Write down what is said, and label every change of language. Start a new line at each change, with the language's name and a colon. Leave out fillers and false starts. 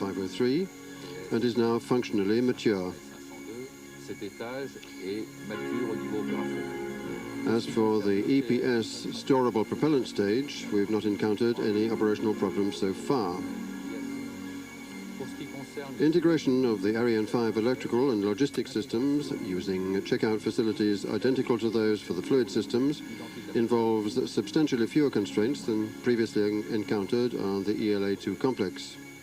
English: and 503, and is now functionally mature.
French: Cet étage est mature au niveau opérationnel.
English: As for the EPS storable propellant stage, we've not encountered any operational problems so far. Integration of the Ariane 5 electrical and logistics systems using checkout facilities identical to those for the fluid systems involves substantially fewer constraints than previously encountered on the ELA-2 complex.